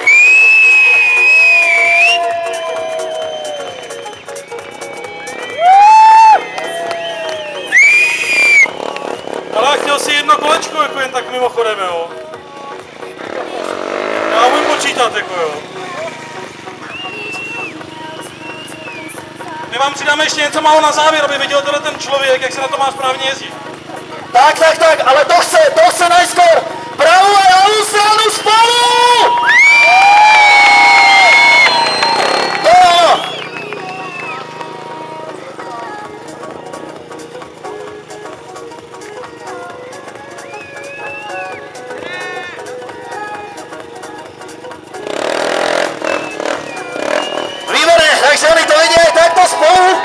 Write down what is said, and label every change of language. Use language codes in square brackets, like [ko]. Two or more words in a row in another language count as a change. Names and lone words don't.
[cs] Ale chtěl si jedno kolečko, jako jen tak mimochodem, jo. Já umím počítat, jako jo. My vám přidáme ještě něco málo na závěr, aby viděl tohle ten člověk, jak se na to má správně jezdit. [sk] Tak, ale to chce najskôr pravú a ľavú stranu spolu! To je ono! Výborné, takže oni to vidia aj takto spolu.